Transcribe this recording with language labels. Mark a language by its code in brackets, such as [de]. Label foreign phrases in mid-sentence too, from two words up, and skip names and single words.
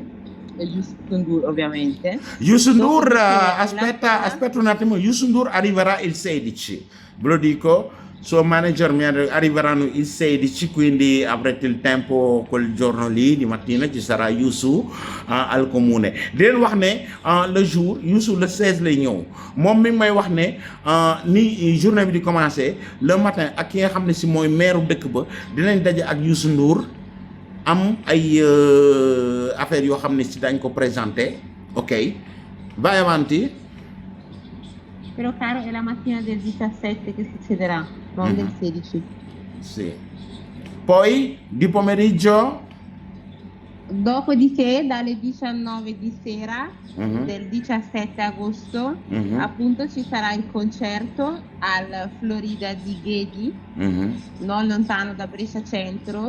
[it] Youssou Ndour ovviamente. Youssou Ndour, aspetta un attimo, Youssou Ndour arriverà il 16, ve lo dico, suo manager mi arriveranno il 16, quindi avrete il tempo quel giorno lì di mattina, ci sarà Youssou al comune. [wo] di leen wax ne [fr] le jour [wo] Youssou le 16 lay ñëw moom mi ngi may wax ne ni journée bi di commencé [fr] le matin [wo] ak ki nga xam ne si mooy maire dëkk ba dinañ daje ak Youssou Ndour am ay affaire yoo xam ne si dañ ko présenté. [it] Ok, vai avanti. Però caro è la mattina del 17 che succederà, non del 16. Sì. Poi di pomeriggio? Dopodiché dalle 19 di sera del 17 agosto appunto ci sarà il concerto al Florida di Ghedi, non lontano da Brescia Centro.